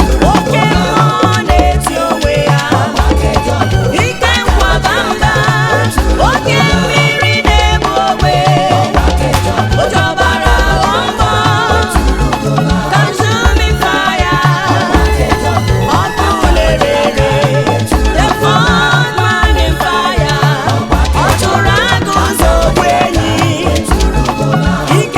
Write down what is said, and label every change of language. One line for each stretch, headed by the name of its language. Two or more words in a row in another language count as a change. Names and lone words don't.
Igbo: Oke mmụọ na-eti onwe ya. Ike nkwaba mba. Oke mmiri na-egbu ogbe. Oke ọbara ọgbọ.
English: Consuming fire.
Igbo: Ọkụ na-ere ere.
English: The fourth man in fire.
Igbo: Ọ chụrụ agụ ụzọ ogbu enyi. Ike